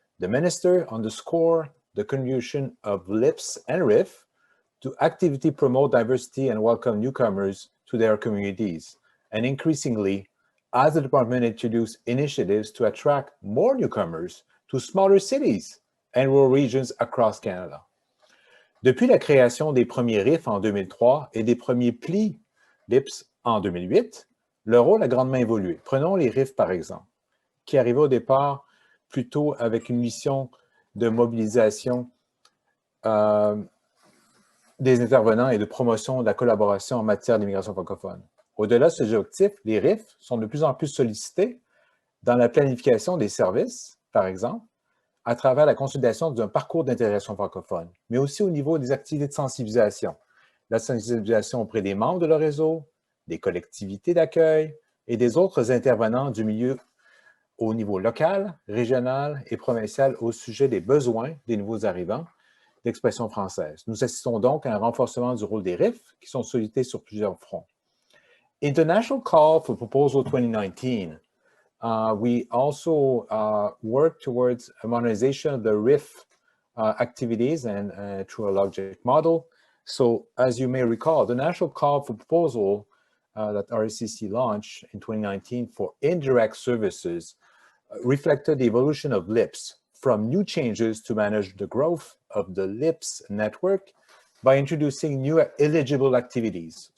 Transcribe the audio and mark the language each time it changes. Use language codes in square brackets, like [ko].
[en] The minister underscored the contribution of LIPS and RIF to actively promote diversity and welcome newcomers to their communities, and increasingly, as the department introduced initiatives to attract more newcomers to smaller cities and rural regions across Canada. [fr] Depuis la création des premiers RIFs en 2003 et des premiers plis LIPS en 2008, le rôle a grandement évolué. Prenons les RIFs par exemple, qui arrivaient au départ plutôt avec une mission de mobilisation des intervenants et de promotion de la collaboration en matière d'immigration francophone. Au-delà de ce objectif, les RIFs sont de plus en plus sollicités dans la planification des services, par exemple, à travers la consolidation d'un parcours d'intégration francophone, mais aussi au niveau des activités de sensibilisation. La sensibilisation auprès des membres de leur réseau, des collectivités d'accueil et des autres intervenants du milieu au niveau local, régional et provincial au sujet des besoins des nouveaux arrivants d'expression française. Nous assistons donc à un renforcement du rôle des RIFs qui sont sollicités sur plusieurs fronts. [en] International Call for Proposal 2019. We also work towards a modernization of the RIF activities and through a logic model. So as you may recall, the National Call for Proposal that RICC launched in 2019 for indirect services reflected the evolution of LIPS from new changes to manage the growth of the LIPS network by introducing new eligible activities.